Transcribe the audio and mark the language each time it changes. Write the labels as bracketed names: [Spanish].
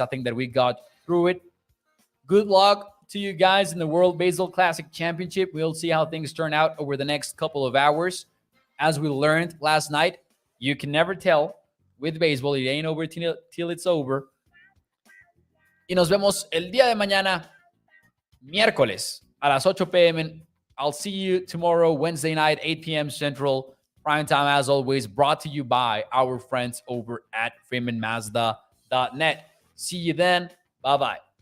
[English] I think that we got through it. Good luck to you guys in the World Baseball Classic Championship. We'll see how things turn out over the next couple of hours. As we learned last night, you can never tell with baseball. It ain't over till it's over. [Spanish] Y nos vemos el día de mañana, miércoles, a las 8 p.m. [English] I'll see you tomorrow, Wednesday night, 8 p.m. Central. Prime time, as always, brought to you by our friends over at FreemanMazda.net. See you then. Bye-bye.